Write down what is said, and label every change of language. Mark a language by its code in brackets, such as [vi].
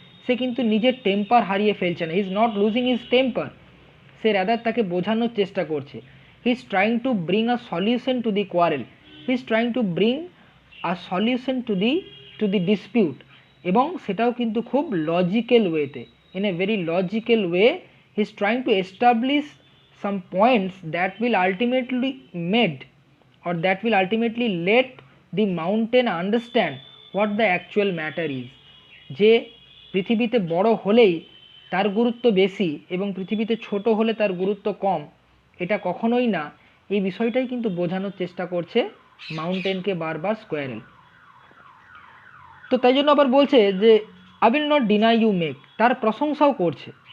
[bn] সে কিন্তু নিজের টেম্পার হারিয়ে ফেলছে না, [en] He is not losing his temper. [bn] Say rather তাকে বোঝানোর চেষ্টা করছে। [en] he is trying to bring a solution to the quarrel, he is trying to bring a solution to the dispute, [bn] এবং সেটাও কিন্তু খুব লজিক্যাল ওয়েতে, [en] In a very logical way. He is trying to establish some points that will ultimately made, or that will ultimately let the mountain understand what the actual matter is. [bn] যে পৃথিবীতে বড় হলেই তার গুরুত্ব বেশি এবং পৃথিবীতে ছোট হলে তার গুরুত্ব কম, এটা কখনোই না। এই বিষয়টাই কিন্তু বোঝানোর চেষ্টা করছে মাউন্টেনকে বারবার স্কোয়ারেল। তো তাই জন্য আবার বলছে যে [en] I will not deny you make, [bn] তার প্রশংসাও করছে।